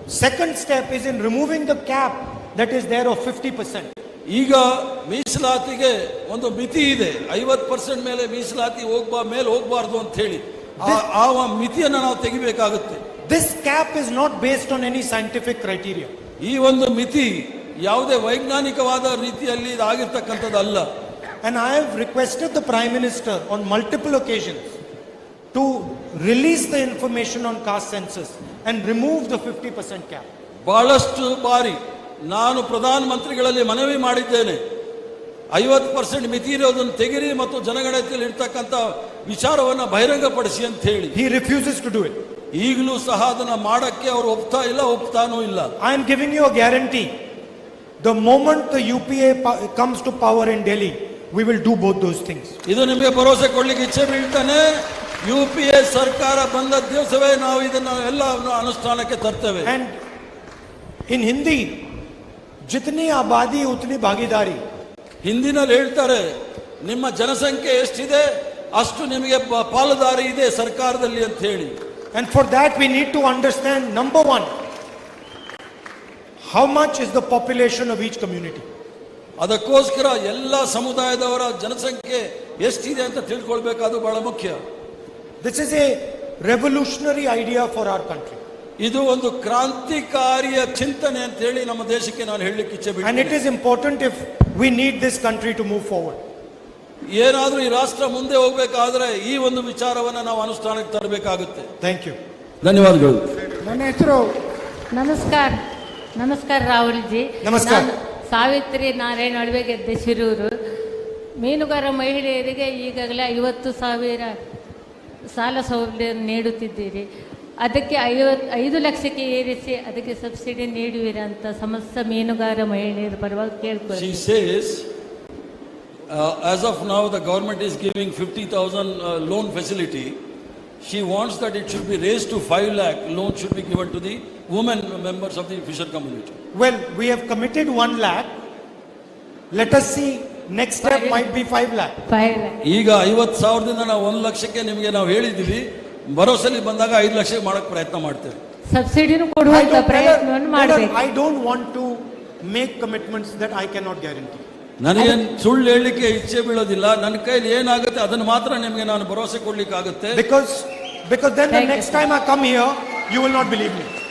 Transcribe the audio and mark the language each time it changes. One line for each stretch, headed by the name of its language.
English: Second step is in removing the cap that is there of 50%.
Kannada: ಈಗ ಮೀಸಲಾತಿಗೆ ಒಂದು ಮಿತಿ ಇದೆ, 50% ಮೇಲೆ ಮೀಸಲಾತಿ ಮೇಲೆ ಹೋಗಬಾರ್ದು ಅಂತ ಹೇಳಿ ಆ ಮಿತಿಯನ್ನು ನಾವು ತೆಗಿಬೇಕಾಗುತ್ತೆ.
English: This cap is not based on any scientific criteria.
Kannada: ಈ ಒಂದು ಮಿತಿ ಯಾವುದೇ ವೈಜ್ಞಾನಿಕವಾದ ರೀತಿಯಲ್ಲಿ ಆಗಿರ್ತಕ್ಕಂಥದ್ದಲ್ಲ.
English: And I have requested the Prime Minister on multiple occasions to release the information on caste census and remove the 50% cap.
Kannada: ಬಹಳಷ್ಟು ಬಾರಿ ನಾನು ಪ್ರಧಾನ ಮಂತ್ರಿಗಳಲ್ಲಿ ಮನವಿ ಮಾಡಿದ್ದೇನೆ, 50% ಮಿತಿ ಇರೋದನ್ನು ತೆಗಿರಿ ಮತ್ತು ಜನಗಣತಿಯಲ್ಲಿ ಇರ್ತಕ್ಕಂಥ ವಿಚಾರವನ್ನ ಬಹಿರಂಗಪಡಿಸಿ ಅಂತ ಹೇಳಿ.
English: He refuses to do it.
Kannada: ಈಗಲೂ ಸಹ ಅದನ್ನ ಮಾಡಕ್ಕೆ ಅವರು ಒಪ್ತಾನೂ ಇಲ್ಲ.
English: I am giving you a guarantee. The moment the UPA comes to power in Delhi, we will do both those things.
Kannada: ಇದು ನಿಮಗೆ ಭರವಸೆ ಕೊಡ್ಲಿಕ್ಕೆ ಇಚ್ಛೆ ಬೀಳ್ತಾನೆ. UPA ಸರ್ಕಾರ ಬಂದ ದಿವಸವೇ ನಾವು ಇದನ್ನ ಎಲ್ಲ ಅನುಷ್ಠಾನಕ್ಕೆ ತರ್ತೇವೆ.
English: And in Hindi,
Hindi: jitni abadi utni bhagidari.
Kannada: ಹಿಂದಿನಲ್ಲಿ ಹೇಳ್ತಾರೆ, ನಿಮ್ಮ ಜನಸಂಖ್ಯೆ ಎಷ್ಟಿದೆ ಅಷ್ಟು ನಿಮಗೆ ಪಾಲುದಾರಿ ಇದೆ ಸರ್ಕಾರದಲ್ಲಿ ಅಂತ ಹೇಳಿ.
English: And for that we need to understand, number one, how much is the population of each community.
Kannada: ಅದಕ್ಕೋಸ್ಕರ ಎಲ್ಲ ಸಮುದಾಯದವರ ಜನಸಂಖ್ಯೆ ಎಷ್ಟಿದೆ ಅಂತ ತಿಳ್ಕೊಳ್ಬೇಕಾದು ಬಹಳ ಮುಖ್ಯ.
English: This is a revolutionary idea for our country.
Kannada: ಇದು ಒಂದು ಕ್ರಾಂತಿಕಾರಿಯ ಚಿಂತನೆ ಅಂತ ಹೇಳಿ ನಮ್ಮ ದೇಶಕ್ಕೆ ನಾನು ಹೇಳಲಿಕ್ಕೆ ಇಚ್ಛೆ
English: And it
Kannada: ಬಿಡ್ತೀನಿ.
English: is important if we need this country to move forward.
Kannada: ಏನಾದ್ರೂ ಈ ರಾಷ್ಟ್ರ ಮುಂದೆ ಹೋಗ್ಬೇಕಾದ್ರೆ ಈ ಒಂದು ವಿಚಾರವನ್ನ ನಾವು ಅನುಷ್ಠಾನಕ್ಕೆ ತರಬೇಕಾಗುತ್ತೆ.
English: Thank you.
Kannada: ಧನ್ಯವಾದಗಳು. ನನ್ನ ಹೆಸರು ನಮಸ್ಕಾರ. ನಮಸ್ಕಾರ ರಾಹುಲ್ ಜಿ. ನಮಸ್ಕಾರ. ನಾನು ಸಾವಿತ್ರಿ ನಾರಾಯಣ ಅಳವೆ ಗೆದ್ದೆ ಶಿರೂರು. ಮೀನುಗಾರ ಮಹಿಳೆಯರಿಗೆ ಈಗಾಗಲೇ 50,000 ಸಾಲ ಸೌಲಭ್ಯ ನೀಡುತ್ತಿದ್ದೀರಿ. ಅದಕ್ಕೆ 5 ಲಕ್ಷಕ್ಕೆ ಏರಿಸಿ ಅದಕ್ಕೆ ಸಬ್ಸಿಡಿ ನೀಡುವಿರ ಅಂತ ಸಮಸ್ತ ಮೀನುಗಾರ ಮಹಿಳೆಯರ ಪರವಾಗಿ ಕೇಳ್ಕೊಳ್ಳಿ.
English: She says, as of now the government is giving 50,000 loan facility. She wants that it should be raised to 5 lakh. Loan should be given to the women members of the fisher community. Well, we have committed 1 lakh. Let us see, next step might be 5 lakh. 5 lakh.
Kannada: ಈಗ 50,000ದಿಂದ ನಾವು 1 ಲಕ್ಷಕ್ಕೆ ನಿಮಗೆ ನಾವು ಹೇಳಿದ್ದೀವಿ. ಭರವಸೆಯಲ್ಲಿ ಬಂದಾಗ 5 ಲಕ್ಷಕ್ಕೆ ಮಾಡಕ್ಕೆ ಪ್ರಯತ್ನ ಮಾಡ್ತೇವೆ. ಸಬ್ಸಿಡಿನೂ ಕೊಡುವಂತ ಪ್ರಯತ್ನವನ್ನು ಮಾಡಬೇಕು.
English: I don't want to make commitments that I cannot guarantee.
Kannada: ನನಗೇನು ಸುಳ್ಳು ಹೇಳಲಿಕ್ಕೆ ಇಚ್ಛೆ ಬೀಳೋದಿಲ್ಲ. ನನ್ನ ಕೈಲಿ ಏನಾಗುತ್ತೆ ಅದನ್ನು ಮಾತ್ರ ನಿಮಗೆ ನಾನು ಭರವಸೆ ಕೊಡ್ಲಿಕ್ಕೆ ಆಗುತ್ತೆ.
English: Because then the next time I come here, you will not believe me.